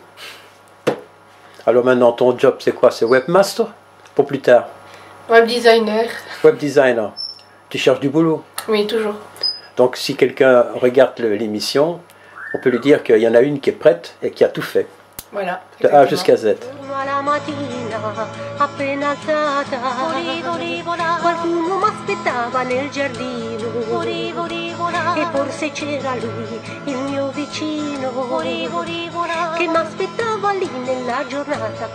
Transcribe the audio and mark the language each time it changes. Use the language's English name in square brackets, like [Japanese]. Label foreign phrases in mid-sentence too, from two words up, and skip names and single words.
[French] Alors maintenant, ton job, c'est quoi? C'est webmaster? Pour plus tard? [English] Web designer. Web designer. [French] Tu cherches du boulot? Oui, toujours. Donc si quelqu'un regarde l'émission, on peut lui dire qu'il y en a une qui est prête et qui a tout fait. Voilà. De A jusqu'à Z. [Italian] Qualcuno m'aspettava nel giardino e forse c'era lui, il mio vicino, che m'aspettava lì nella giornata.